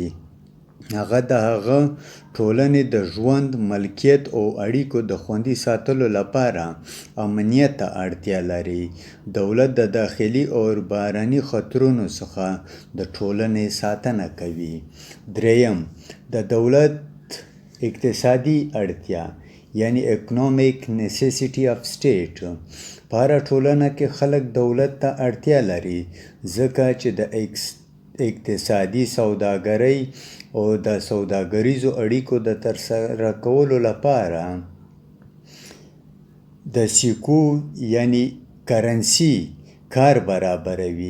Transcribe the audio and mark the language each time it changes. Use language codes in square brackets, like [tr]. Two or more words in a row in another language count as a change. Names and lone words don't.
[ps] هغه د هغه ټولنې د ژوند، ملکیت او اړیکو د خوندي ساتلو لپاره امنیت ته اړتیا لري. دولت د داخلي او بهرني خطرونو څخه د ټولنې ساتنه کوي. دریم، د دولت اقتصادي اړتیا یعنی [en] economic necessity of state. [ps] په هره ټولنه کې خلک دولت ته اړتیا لري ځکه چې د اقتصادي، سوداګرۍ او د سوداګریزو اړیکو د ترسره کولو لپاره د سکو یعنی کرنسي کار برابروي.